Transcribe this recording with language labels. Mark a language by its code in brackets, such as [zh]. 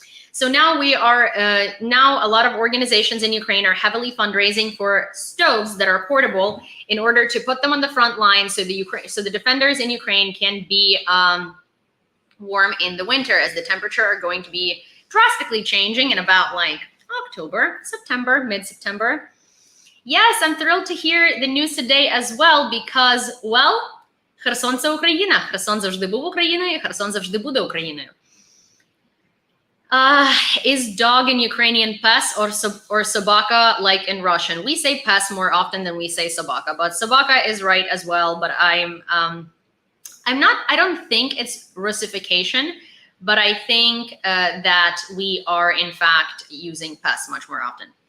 [en] So now we are, now a lot of organizations in Ukraine are heavily fundraising for stoves that are portable in order to put them on the front line so the defenders in Ukraine can be warm in the winter, as the temperature are going to be drastically changing in about like October, September, mid-September. Yes, I'm thrilled to hear the news today as well because, well, Kherson – [uk] це Україна. Херсон завжди був Україною, Херсон завжди буде Україною. [en] Is dog in Ukrainian pes or sobaka like in Russian? We say pes more often than we say sobaka, but sobaka is right as well. But I don't think it's Russification, but I think that we are in fact using pes much more often.